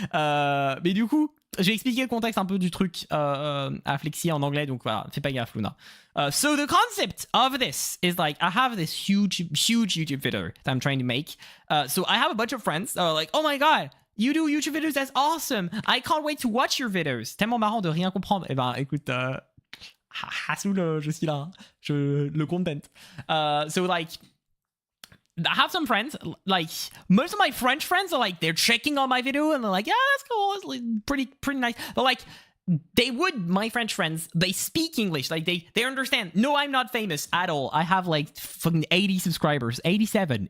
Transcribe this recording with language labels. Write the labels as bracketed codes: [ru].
[fr] Mais du coup, j'ai expliqué le contexte un peu du truc à Flexi en anglais, donc voilà, fais pas gaffe, Luna. [en] So the concept of this is like, I have this huge YouTube video that I'm trying to make. So I have a bunch of friends that are like, oh my god, you do YouTube videos, that's awesome. I can't wait to watch your videos. [fr] Tellement marrant de rien comprendre. Eh ben, écoute, Hassoul, je suis là. Je le content. [en] So, like, I have some friends, like, most of my French friends are like, they're checking on my video and they're like, yeah, that's cool. It's like pretty nice. But, like, my French friends, they speak English. Like, they understand. No, I'm not famous at all. I have, like, fucking 80 subscribers. 87.